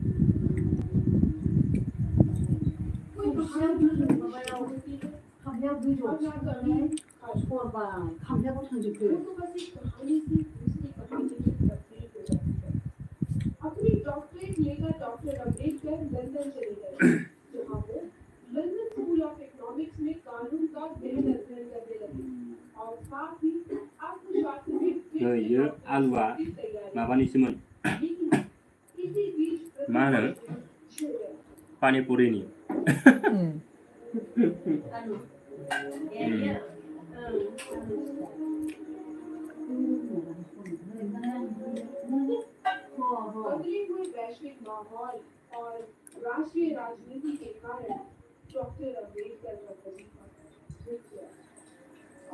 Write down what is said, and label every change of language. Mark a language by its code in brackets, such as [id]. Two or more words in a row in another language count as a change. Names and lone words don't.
[hi] कोई बाहर अपनी डॉक्टरेट लेकर डॉक्टर अम्बेडकर लंदन चले गए जहां वो लंदन स्कूल ऑफ इकोनॉमिक्स में कानून का गहन अध्ययन करने लगे और साथ ही अर्थशास्त्र में [brx] ये आलुआ माबानिसोमोन [hi] इसी बीच [brx] मा होनो पानिपुरिनि [hi] बदले हुए वैश्विक माहौल और राष्ट्रीय राजनीति के कारण डॉक्टर अम्बेडकर का वजीफा छूट गया और